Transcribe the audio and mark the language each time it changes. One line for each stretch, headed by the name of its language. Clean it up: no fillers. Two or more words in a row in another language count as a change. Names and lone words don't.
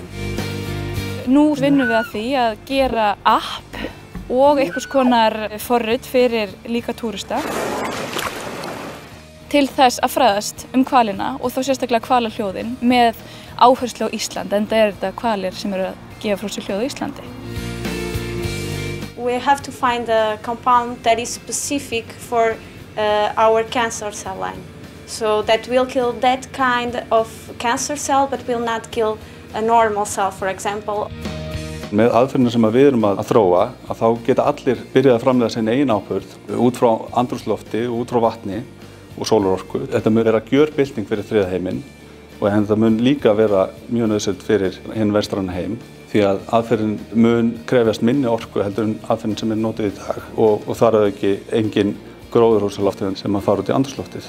Icelandic: Nú vinnum við að því að gera app og einhvers konar forrit fyrir líka túrista til þess að fræðast hvalina og þá sérstaklega hvalahljóðin með áherslu á Ísland, enda er þetta hvalir sem eru að gefa frá sér hljóð á Íslandi.
English: We have to find a compound that is specific for our cancer cell line. So that will kill that kind of cancer cell but will not kill a normal cell, for example.
Icelandic: Með aðferðina sem við erum að þróa, að þá geta allir byrjað að framleiða sinni eigin áburð út frá andrúmslofti, út frá vatni og sólarorku. Þetta mun vera gjörbylting fyrir þriðja heiminn og þetta mun líka vera mjög nauðsynlegt fyrir hinn vestræna heim því að aðferðin mun krefjast minni orku heldur en aðferðin sem er notuð í dag og þar er ekki engin gróðurhúsalofttegund sem að fara út í andrúmsloftið.